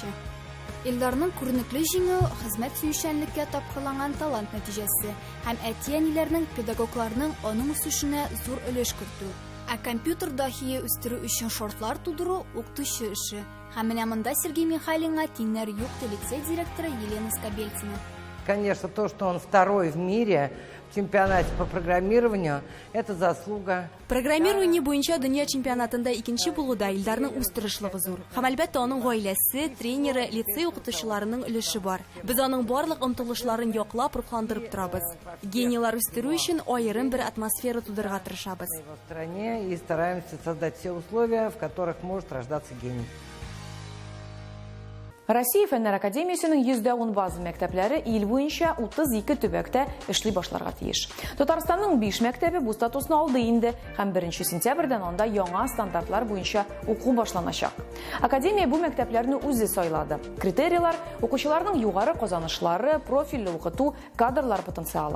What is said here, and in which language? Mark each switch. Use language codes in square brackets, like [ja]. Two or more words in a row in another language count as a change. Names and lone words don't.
[tt] Илдарның күренекле җиңү хезмәт сөйшәнлеккә тапкырланган талант нәтиҗәсе һәм әти-әниләрнең, педагогларның аның үсешенә зур өлеш кертү. Ә компьютер дахие үстерү өчен шартлар тудыру укытучы эше. Һәм менә монда Сергей Михайлинга тиңнәр юк, лицей директоры Елена Скобельцина. [ru] Конечно, то, что он второй в мире в чемпионате по программированию, это заслуга. [tt] Программирование буенча дөнья чемпионатында икенче булуда Илдарның үз тырышлыгы зур. Һәм әлбәттә аның гаиләсе, тренеры, лицей укытучыларының өлеше бар. Без аның барлык омтылышларын яклап, рухландырып торабыз. Генийлар үстерү өчен аерым бер атмосфера тудырга тырышабыз. [ru] В стране и стараемся создать все условия, в которых может рождаться гений. [tt] Россия Фәннәр академиясенең 110 база мәктәпләре ил буенча 32 төбәктә эшли башларга тиеш. Татарстанның 5 мәктәбе бу статусны алды инде һәм 1 сентябрьдән анда яңа стандартлар буенча уку башланачак. Академия бу мәктәпләрне үзе сайлады. Критерийлар укучыларның югары казанышлары, профильле укыту, кадрлар потенциалы.